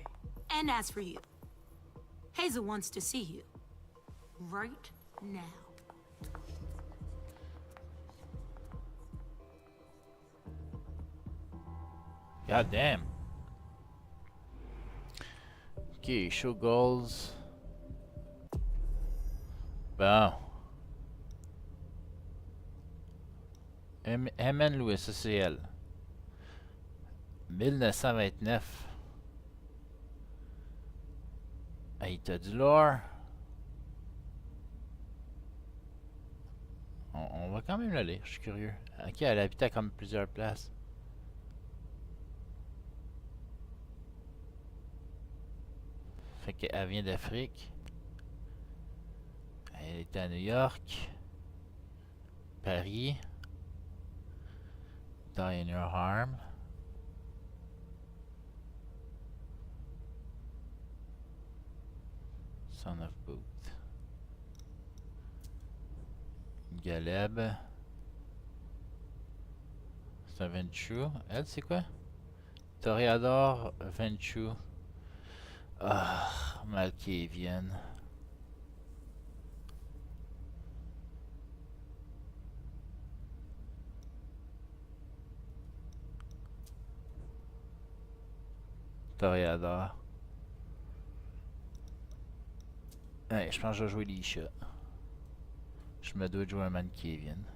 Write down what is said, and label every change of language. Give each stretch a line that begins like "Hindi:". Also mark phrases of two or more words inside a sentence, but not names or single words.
English: And as for you, Hazel wants to see you. Right now. God damn. Okay, show goals.
French: Bon. Herman Louis, ça c'est elle. 1929. Hey, t'as du lore. On va quand même la lire, je suis curieux. Ok, elle habite à comme plusieurs places. Fait qu'elle vient d'Afrique. Elle est à New York. Paris.
English: Die in your harm. Son of Booth.
French: Galeb. C'est un Venchu. Elle, c'est quoi? Toreador Venchu. Ah, Malkavian. Toreador. Ouais, je pense que je vais jouer les chats. Je me dois de jouer un Malkavian.